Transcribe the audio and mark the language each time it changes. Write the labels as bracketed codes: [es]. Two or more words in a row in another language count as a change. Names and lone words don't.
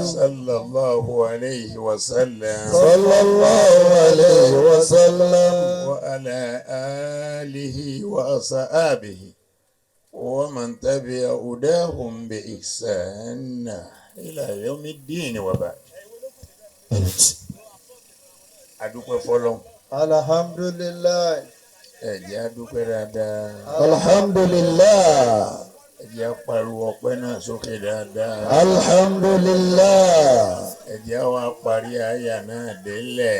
[ar] صلى الله عليه وسلم صلى الله عليه وسلم وعلى آله وأصحابه ومن تبع هداهم بإحسان إلى يوم الدين وبعد. [yo] adúpẹ́ fọ́lọ́run. alhamdulillah ẹ jẹ́ adúpẹ́ dáadáa. alhamdulillah ẹ jẹ́ pariwo ọpẹ́ náà sókè dáadáa. alhamdulillah ẹ jẹ́ wá parí àyà náà délẹ̀.